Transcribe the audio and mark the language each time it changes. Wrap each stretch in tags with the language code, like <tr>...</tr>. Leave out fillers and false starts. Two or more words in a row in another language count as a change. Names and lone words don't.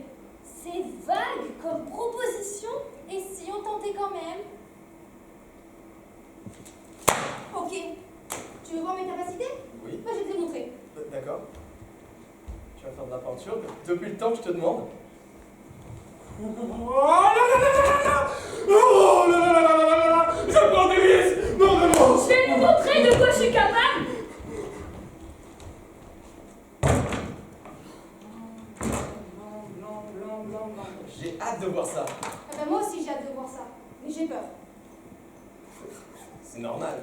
<fr>C'est vague comme proposition. Et si on tentait quand même? Ok. Tu veux voir mes capacités? Oui, Moi, je vais te les montrer. d'accord. Tu vas faire de la peinture depuis le temps que je te demande. Oh là là là là là! Oh là là là là là là! Je prends des risques! Non, non, non! Je vais vous montrer de quoi je suis capable. Blanc, blanc, blanc, blanc. J'ai hâte de voir ça. Ah bah, moi aussi, j'ai hâte de voir ça. Mais j'ai peur. C'est normal.</fr>